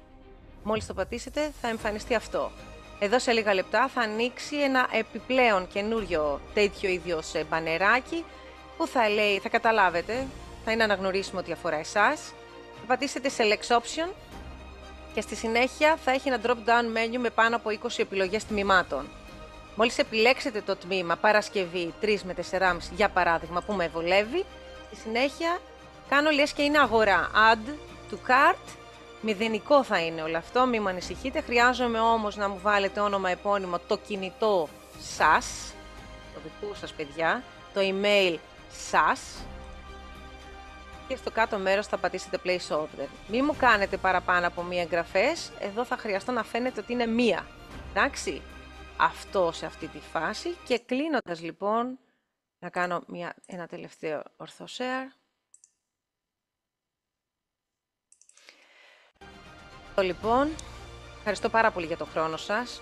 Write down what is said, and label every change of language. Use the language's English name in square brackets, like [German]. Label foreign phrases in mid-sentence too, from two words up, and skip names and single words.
[Greek] Μόλις το πατήσετε θα εμφανιστεί αυτό. Εδώ σε λίγα λεπτά θα ανοίξει ένα επιπλέον καινούριο τέτοιο ίδιος μπανεράκι που θα καταλάβετε, θα είναι αναγνωρίσιμο ότι αφορά εσάς. Θα πατήσετε [English] Select Option [Greek] και στη συνέχεια θα έχει ένα [English] drop-down menu [Greek] με πάνω από 20 επιλογές τμήματων. Μόλις επιλέξετε το τμήμα Παρασκευή 3 με 4,5 για παράδειγμα που με βολεύει, στη συνέχεια κάνω λες και είναι αγορά. [English] Add to cart. [Greek] Μηδενικό θα είναι όλο αυτό, μην με ανησυχείτε. Χρειάζομαι όμως να μου βάλετε όνομα επώνυμο το κινητό σας, το δικού σας παιδιά, το email σας και στο κάτω μέρος θα πατήσετε [English] place order. [Greek] Μην μου κάνετε παραπάνω από μία εγγραφές, εδώ θα χρειαστώ να φαίνεται ότι είναι μία. Εντάξει, αυτό σε αυτή τη φάση και κλείνοντας λοιπόν να κάνω ένα τελευταίο ορθό share. Λοιπόν, ευχαριστώ πάρα πολύ για το χρόνο σας.